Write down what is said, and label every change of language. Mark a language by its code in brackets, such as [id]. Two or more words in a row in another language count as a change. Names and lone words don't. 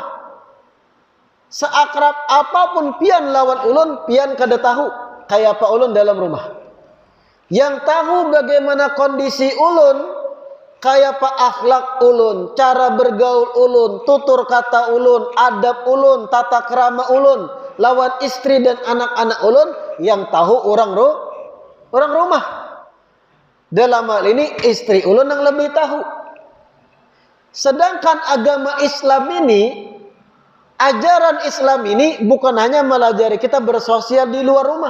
[bjn] Seakrab apapun pian lawan ulun, pian kada tahu kayak apa ulun dalam rumah. [id] Yang tahu bagaimana kondisi ulun, kayak apa akhlak ulun, cara bergaul ulun, tutur kata ulun, adab ulun, tata krama ulun lawan istri dan anak-anak ulun, yang tahu orang rumah. Dalam hal ini istri ulun yang lebih tahu. Sedangkan agama Islam ini, ajaran Islam ini bukan hanya melajari kita bersosial di luar rumah.